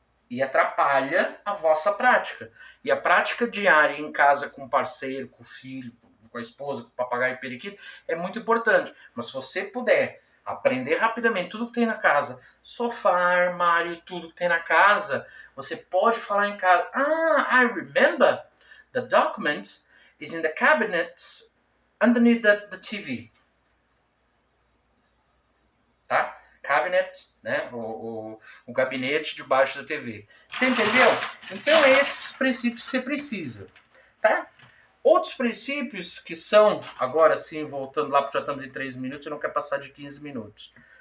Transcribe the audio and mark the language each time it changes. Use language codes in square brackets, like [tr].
[pt] E atrapalha a vossa prática. E a prática diária em casa com o parceiro, com o filho, com a esposa, com o papagaio e periquito é muito importante. Mas se você puder aprender rapidamente tudo que tem na casa, sofá, armário, tudo que tem na casa, você pode falar em casa. [en] Ah, I remember. The document is in the cabinet underneath the TV. [pt] Tá? Cabinet, né? O gabinete debaixo da TV. Você entendeu? Então, esses princípios que você precisa. Tá? Outros princípios que são, agora sim, voltando lá, porque já estamos em 3 minutos, eu não quero passar de 15 minutos.